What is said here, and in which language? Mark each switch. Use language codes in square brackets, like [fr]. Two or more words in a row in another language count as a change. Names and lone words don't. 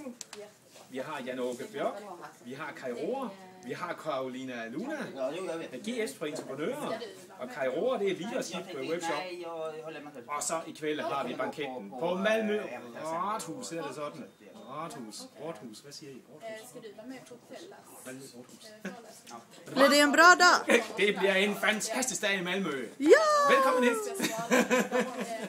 [da] Vi har Jan-Åke Bjørk, vi har Kai Roar, vi har Carolina Luna, GS for entreprenører, og Kai Roar, det er [en] leadership workshop. [da] Og så i kveld har vi banketten på Malmø Rathus, er det sådan? Rathus, hvad siger I? [sv] Blir det en bra dag? [da] Det bliver en fantastisk dag i Malmø. Ja! Velkommen hit!